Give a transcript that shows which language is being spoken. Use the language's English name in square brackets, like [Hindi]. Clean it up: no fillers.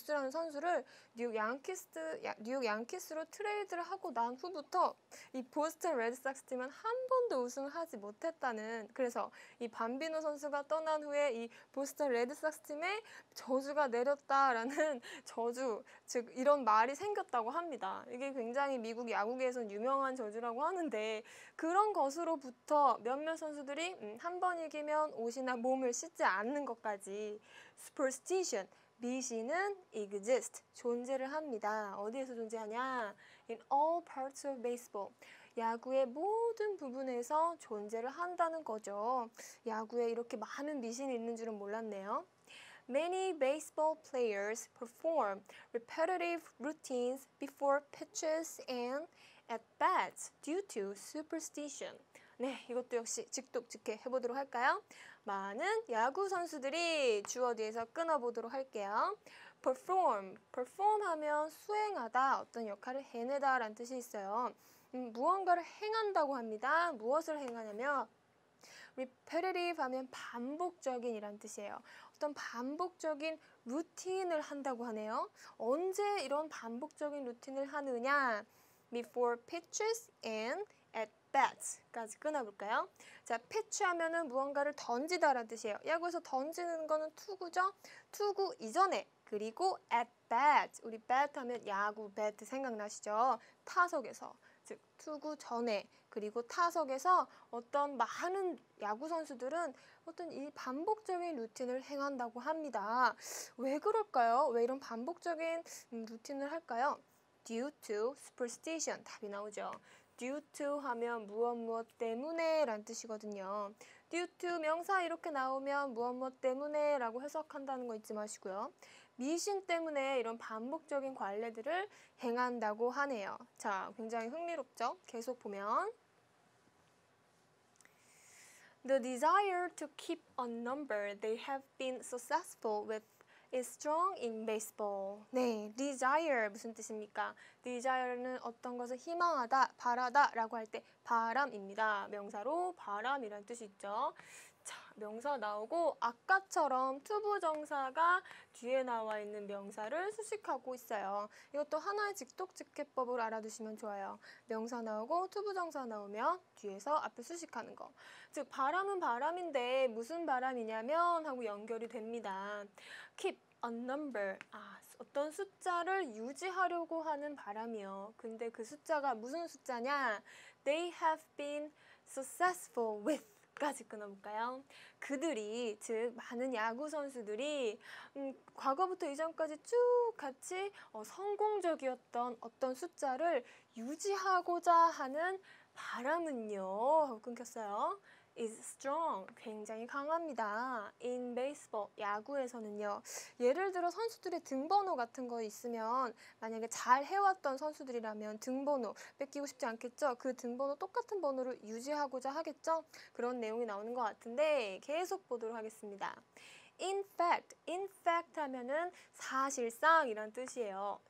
[Korean] 선수를 뉴욕 양키스로 트레이드를 하고 난 후부터 이 보스턴 레드삭스 팀은 한 번도 우승하지 못했다는 그래서 이 밤비노 선수가 떠난 후에 이 보스턴 레드삭스 팀에 저주가 내렸다라는 저주 즉 이런 말이 생겼다고 합니다. 이게 굉장히 미국 야구계에선 유명한 저주라고 하는데 그런 것으로부터 몇몇 선수들이 한 번 이기면 옷이나 몸을 씻지 않는 것까지 superstition 미신은 exist, 존재를 합니다. 어디에서 존재하냐? [English] In all parts of baseball. [Korean] 야구의 모든 부분에서 존재를 한다는 거죠. 야구에 이렇게 많은 미신이 있는 줄은 몰랐네요. [English] Many baseball players perform repetitive routines before pitches and at bats due to superstition. [Korean] 네, 이것도 역시 직독직해 해보도록 할까요? 많은 야구 선수들이 주어 뒤에서 끊어보도록 할게요. perform 하면 수행하다, 어떤 역할을 해내다 라는 뜻이 있어요. 무언가를 행한다고 합니다. 무엇을 행하냐면 repetitive 하면 반복적인이란 뜻이에요. 어떤 반복적인 루틴을 한다고 하네요. 언제 이런 반복적인 루틴을 하느냐? [English] Before pitches and at bats [Korean] 까지 끊어볼까요? 자, pitch 하면은 무언가를 던지다라는 뜻이에요. 야구에서 던지는 거는 투구죠. 투구 이전에 그리고 [English] at bat, [Korean] 우리 bat 하면 야구 bat 생각나시죠? 타석에서, 즉 투구 전에 그리고 타석에서 어떤 많은 야구 선수들은 어떤 이 반복적인 루틴을 행한다고 합니다. 왜 그럴까요? 왜 이런 반복적인 루틴을 할까요? [English] Due to superstition, [Korean] 답이 나오죠. Due to 하면 무엇 때문에 라는 뜻이거든요. Due to 명사 이렇게 나오면 무엇 때문에 라고 해석한다는 거 잊지 마시고요. 미신 때문에 이런 반복적인 관례들을 행한다고 하네요. 자, 굉장히 흥미롭죠? 계속 보면 [English] The desire to keep a number they have been successful with is strong in baseball. [Korean] 네, desire 무슨 뜻입니까? desire는 어떤 것을 희망하다, 바라다 라고 할 때 바람입니다. 명사로 바람이란 뜻이 있죠. 자, 명사 나오고 아까처럼 투부정사가 뒤에 나와 있는 명사를 수식하고 있어요. 이것도 하나의 직독직해법을 알아두시면 좋아요. 명사 나오고 투부정사 나오면 뒤에서 앞에 수식하는 거. 즉 바람은 바람인데 무슨 바람이냐면 하고 연결이 됩니다. [English] keep a number, [Korean] 어떤 숫자를 유지하려고 하는 바람이요. 근데 그 숫자가 무슨 숫자냐? [English] They have been successful with [Korean] 까지 끊어볼까요? 그들이, 즉 많은 야구 선수들이 과거부터 이전까지 쭉 같이 성공적이었던 어떤 숫자를 유지하고자 하는 바람은요 하고 끊겼어요. [English] is strong, [Korean] 굉장히 강합니다. [English] in baseball, [Korean] 야구에서는요. 예를 들어 선수들의 등번호 같은 거 있으면 만약에 잘 해왔던 선수들이라면 등번호 뺏기고 싶지 않겠죠? 그 등번호 똑같은 번호를 유지하고자 하겠죠? 그런 내용이 나오는 것 같은데 계속 보도록 하겠습니다. In fact 하면은 사실상이란 뜻이에요.